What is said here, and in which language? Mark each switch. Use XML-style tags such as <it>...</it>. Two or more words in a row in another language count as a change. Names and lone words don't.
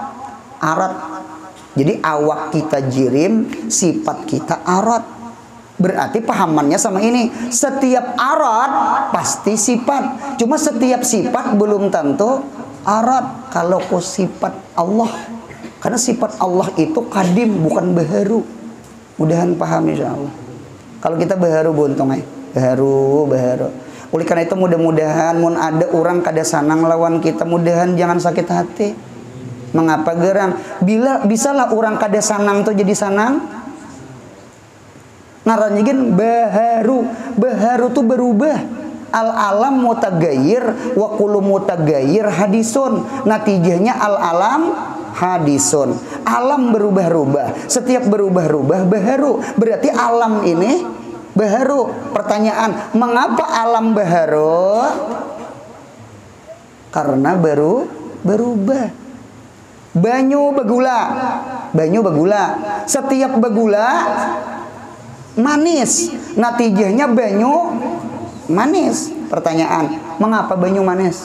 <bjn>Jadi awak kita jirim, sifat kita arat. Berarti pahamannya sama ini. Setiap arat pasti sifat. Cuma setiap sifat belum tentu arat. Kalau ku sifat Allah, karena sifat Allah itu kadim, bukan baharu. Mudahan paham insyaallah. Kalau kita baharu buntung baharu. Oleh karena itu mudah-mudahan mun ada orang kada sanang lawan kita, mudahan jangan sakit hati. Mengapa gerang? Bila bisalah orang kada sanang tuh jadi sanang. Ngaranjigin baharu. Baharu tuh berubah.</bjn> <ar>العالم متغير وكل متغير حادث.</ar> <bjn>Natijahnya</bjn> <ar>العالم حادث.</ar> <bjn>Alam berubah-ubah. Setiap berubah-ubah baharu. Berarti alam ini baharu. Pertanyaan, mengapa alam baharu? Karena berubah. Banyu begula. Setiap begula manis. Natijahnya banyu manis. Pertanyaan, mengapa banyu manis?</bjn>